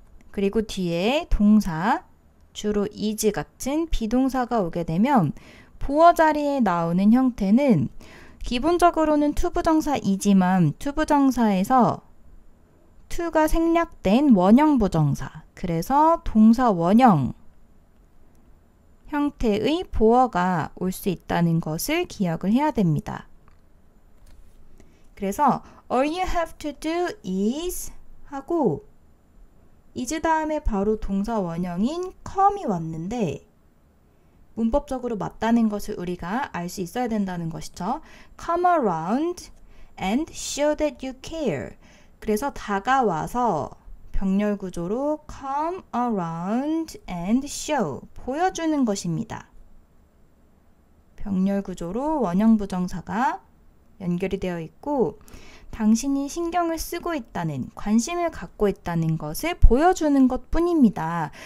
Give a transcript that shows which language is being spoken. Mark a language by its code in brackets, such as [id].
[ko] 그리고 뒤에 동사, 주로 is 같은 비동사가 오게 되면 보어 자리에 나오는 형태는 기본적으로는 투부정사이지만 투부정사에서 to가 생략된 원형 부정사, 그래서 동사 원형 형태의 보어가 올 수 있다는 것을 기억을 해야 됩니다. 그래서 [en] all you have to do is [ko] 하고 is 다음에 바로 동사 원형인 come이 왔는데 문법적으로 맞다는 것을 우리가 알 수 있어야 된다는 것이죠. [en] Come around and show that you care. [ko] 그래서 다가와서 병렬 구조로 [en] come around and show, [ko] 보여주는 것입니다. 병렬 구조로 원형 부정사가 연결이 되어 있고 당신이 신경을 쓰고 있다는, 관심을 갖고 있다는 것을 보여주는 것 뿐입니다.